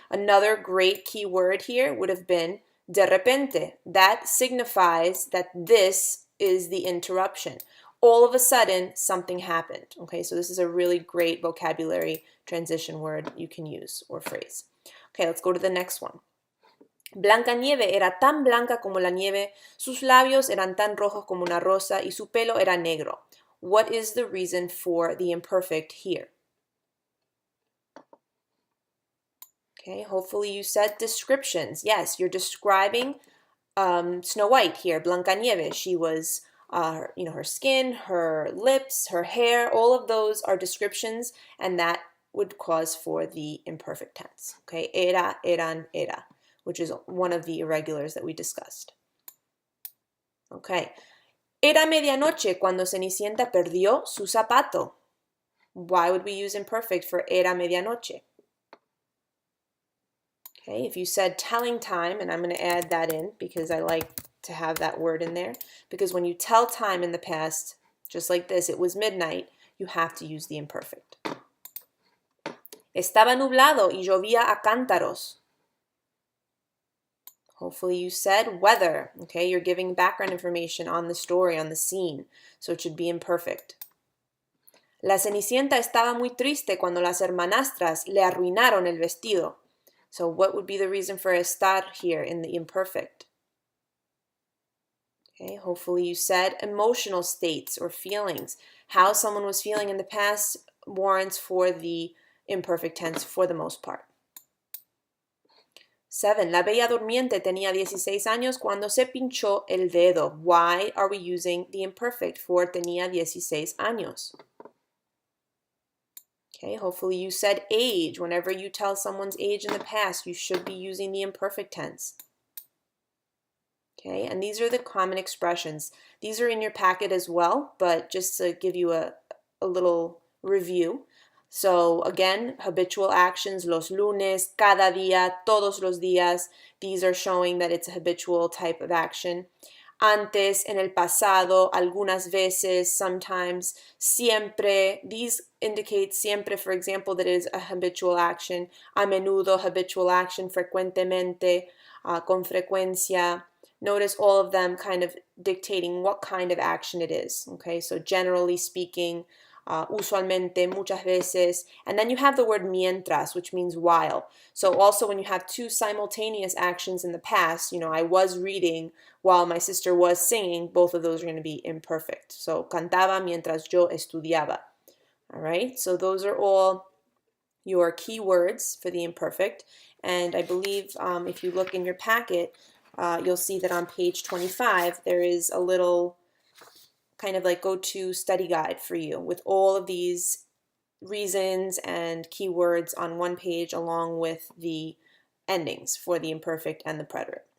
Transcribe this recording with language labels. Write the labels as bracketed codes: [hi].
[en] Another great key word here would have been [es] de repente. [en] That signifies that this is the interruption. All of a sudden, something happened. Okay, so this is a really great vocabulary transition word you can use or phrase. Okay, let's go to the next one. [es] Blancanieve era tan blanca como la nieve, sus labios eran tan rojos como una rosa y su pelo era negro. [en] What is the reason for the imperfect here? Okay, hopefully you said descriptions. Yes, you're describing Snow White here, Blancanieve. She was, her skin, her lips, her hair, all of those are descriptions, and that would cause for the imperfect tense. Okay, [es] era, eran, era, [en] which is one of the irregulars that we discussed. [es] Okay, era medianoche cuando Cenicienta perdió su zapato. [en] Why would we use imperfect for [es] era medianoche? [en] Okay, if you said telling time, and I'm going to add that in because I like to have that word in there, because when you tell time in the past, just like this, it was midnight, you have to use the imperfect. [es] Estaba nublado y llovía a cántaros. [en] Hopefully you said weather. Okay, you're giving background information on the story, on the scene, so it should be imperfect. [es] La Cenicienta estaba muy triste cuando las hermanastras le arruinaron el vestido. [en] So what would be the reason for estar here in the imperfect? Okay, hopefully you said emotional states or feelings. How someone was feeling in the past warrants for the imperfect tense for the most part. 7. [es] La Bella Durmiente tenía 16 años cuando se pinchó el dedo. [en] Why are we using the imperfect for [es] tenía 16 años? [en] Okay, hopefully you said age. Whenever you tell someone's age in the past, you should be using the imperfect tense. Okay, and these are the common expressions. These are in your packet as well, but just to give you a little review. So again, habitual actions, [es] los lunes, cada día, todos los días. [en] These are showing that it's a habitual type of action. [es] Antes, en el pasado, algunas veces, sometimes, siempre. [en] These indicate siempre, for example, that it is a habitual action. [es] A menudo, [en] habitual action. [es] Frecuentemente, con frecuencia. [en] Notice all of them kind of dictating what kind of action it is. Okay, so generally speaking, usualmente, [es] muchas veces, [en] and then you have the word mientras, which means while. So also when you have two simultaneous actions in the past, I was reading while my sister was singing, both of those are going to be imperfect. [es] So cantaba mientras yo estudiaba. [en] All right, so those are all your key words for the imperfect, and I believe if you look in your packet, you'll see that on page 25 there is a little kind of like go-to study guide for you with all of these reasons and keywords on one page along with the endings for the imperfect and the preterite.